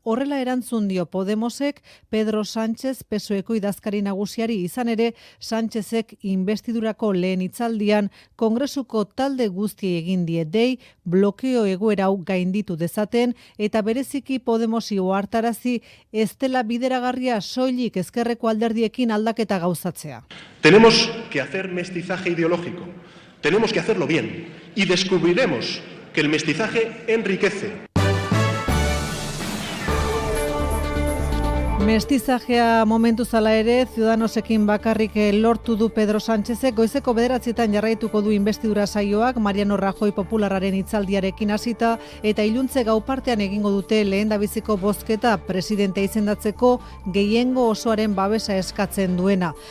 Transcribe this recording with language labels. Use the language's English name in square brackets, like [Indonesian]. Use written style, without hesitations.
[Basque] Horrela erantzun dio Podemosek Pedro Sánchez PSOEko idazkari nagusiari, izan ere Sánchezek investidurako lehen hitzaldian Kongresuko talde guztiei egin die dei blokeo egoera hau gainditu dezaten eta bereziki Podemosi ohartarazi ez dela bideragarria soilik ezkerreko alderdiekin aldaketa gauzatzea. [Spanish] Tenemos que hacer mestizaje ideológico, tenemos que hacerlo bien y descubriremos que el mestizaje enriquece. [Basque] Mestizajea momentu zala ere, Ciudadanosekin bakarrik lortu du Pedro Sánchezek, goizeko 9:00 jarraituko du investidura saioak, Mariano Rajoy popularraren hitzaldiarekin hasita, eta iluntze gau partean egingo dute lehendabiziko bozketa presidente izendatzeko gehiengo osoaren babesa eskatzen duena.